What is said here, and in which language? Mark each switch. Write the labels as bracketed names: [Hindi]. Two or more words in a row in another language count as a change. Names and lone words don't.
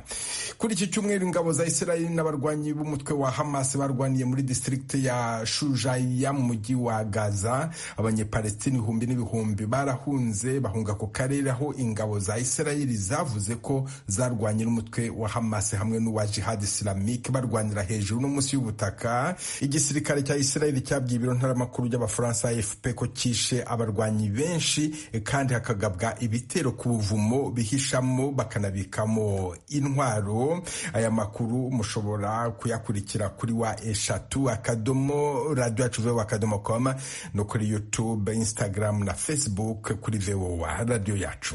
[Rundi] Kuri iki cyumweru ingabo za Israel n'abarwanyi b'umutwe wa Hamas barwaniye muri district ya Shujaiya mu mujyi wa Gaza. Abanyepalestine ibihumbi n'ibihumbi barahunze bahunga ku karere aho ingabo za Israel zavuze ko zarwanye n'umutwe wa Hamas hamwe n'uwa Jihad Islamique barwanira hejuru no munsi y'ubutaka. Igisirikare cya Israel cyabwiye ibiro ntaramakuru by'Abafaransa AFP ko kishe abarwanyi benshi kandi hakagabwa ibitero ku buvumo bihishamo bakanabikamo intwaro. Aya makuru mushobora kuyakurikira kuri wa@radio.com no kuri YouTube, Instagram na Facebook kuri VOA Radio Yacu.